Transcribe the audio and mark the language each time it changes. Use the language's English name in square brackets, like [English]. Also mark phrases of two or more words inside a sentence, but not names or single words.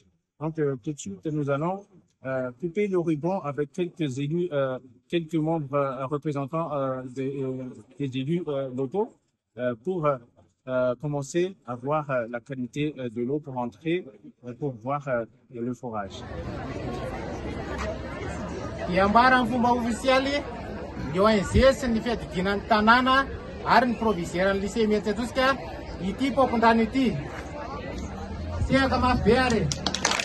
[French] Donc, tout de suite, nous allons couper le ruban avec quelques élus, quelques membres représentants des élus locaux pour commencer à voir la qualité de l'eau pour entrer, pour voir le forage. [Malagasy] Iambara ny fomba ofisialy ny ONG sy ny fiadidianan'ny tanàna ary ny proviziaran'ny lycée Mircea Pușca ity pompon-drano ity. Sehaka mafy be ary.